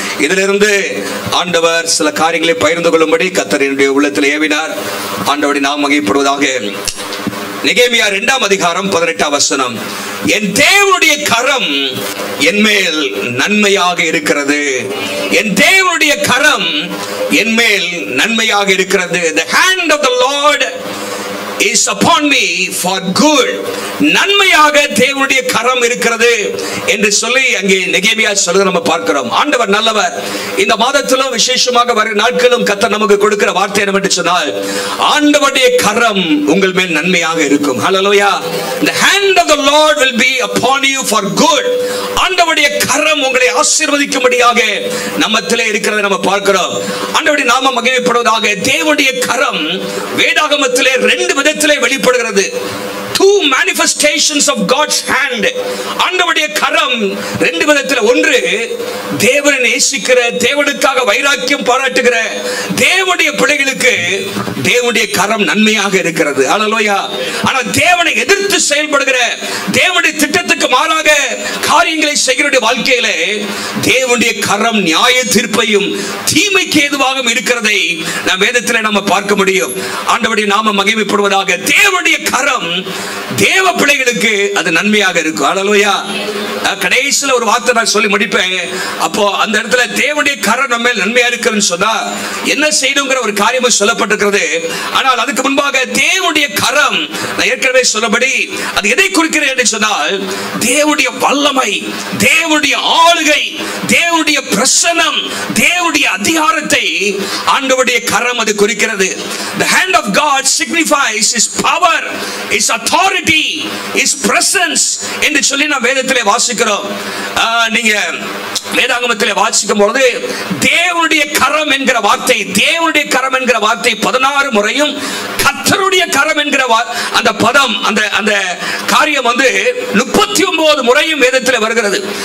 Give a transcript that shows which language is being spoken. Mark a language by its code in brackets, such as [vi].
[ta] இதிலிருந்து ஆண்டவர் சில காரியங்களை பகிர்ந்து கொள்ளும்படி கர்த்தர் என்னுடைய உள்ளத்தில் ஏவினார். ஆண்டவருடைய நாமம் மகிமைப்படுவதாக. நெகேமியா 2ஆம் அதிகாரம் 18ஆம் வசனம். என் தேவனுடைய கரம் என்மேல் நன்மையாக இருக்கிறது. என் தேவனுடைய கரம் என்மேல் நன்மையாக இருக்கிறது. [en] The hand of the Lord is upon me for good. [ta] நன்மையாக தேவனுடைய கரம் இருக்கிறது என்று சொல்லி அங்கே நெகேமியா சொல்றதை நம்ம பார்க்கிறோம். ஆண்டவர் நல்லவர். இந்த மாதத்திலும் விசேஷமாக வர நாட்களும் கர்த்தர் நமக்கு கொடுக்கிற வார்த்தை என்னவென்று சொன்னால், ஆண்டவருடைய கரம் உங்கள் மேல் நன்மையாக இருக்கும். ஹல்லேலூயா. [en] The hand of the Lord will be upon you for good. [ta] ஆண்டவருடைய கரம் உங்களை ஆசீர்வதிக்கும்படியாக நம்மத்திலே இருக்கிறதை நம்ம பார்க்கிறோம். ஆண்டவருடைய நாமம் மகிமைப்படுவதாக. தேவனுடைய கரம் வேதாகமத்திலே ரெண்டு விதத்திலே வெளிப்படுகிறது. [en] Two manifestations of God's hand. [ta] ஆண்டவருடைய கரம் ரெண்டு விதத்தில். ஒன்று, தேவனை நேசிக்கிற, தேவனுக்காக வைராக்கியம் பாராட்டுகிற தேவனுடைய பிள்ளைகளுக்கு தேவனுடைய கரம் நன்மையாக இருக்கிறது. ஹல்லேலூயா. ஆனால் தேவனை எதிர்த்து செயல்படுகிற, தேவனுடைய திட்டத்துக்கு மாறாக காரியங்களை செய்கிற வாழ்க்கையிலே தேவனுடைய கரம் நியாய தீர்ப்பையும் தீமைக்கு ஏதுவாகவும் இருக்கிறதை நாம் வேதத்தில் நம்ம பார்க்க முடியும். ஆண்டவருடைய நாமம் மகிமைப்படுவதாக. தேவனுடைய கரம் தேவ பிள்ளைகளுக்கு அது நன்மையாக இருக்கும். ஹல்லேலூயா. கடைசியில் ஒரு வார்த்தை நான் சொல்லி முடிப்பேன். அப்போ அந்த இடத்துல தேவனுடைய கரம் நம்ம மேல் நன்மையா இருக்குன்னு சொன்னா என்ன செய்யணுங்கிற ஒரு காரியமும் சொல்லப்பட்டிருக்கிறது. ஆனால் அதுக்கு முன்பாக தேவனுடைய கரம், நான் ஏற்கனவே சொல்லபடி அது எதை குறிக்கிறது என்று சொன்னால், தேவனுடைய வல்லமை, தேவனுடைய ஆளுகை, தேவனுடைய பிரசன்னம், தேவனுடைய அதிகாரத்தை ஆண்டவருடைய கரம் அது குறிக்கிறது. [en] The hand of God signifies his power, his authority, his presence [ta] என்று சொல்லி நாம் வேதத்திலே வாசிக்கிறோம். நீங்க வேதாகமத்திலே வாசிக்கும் பொழுது தேவனுடைய கரம் என்கிற வார்த்தை, தேவனுடைய கரம் என்கிற வார்த்தை 16 முறையும், கர்த்தருடைய கரம் என்கிற அந்த பதம், அந்த காரியம் 39 முறையும் வேதத்தில் வருகிறது.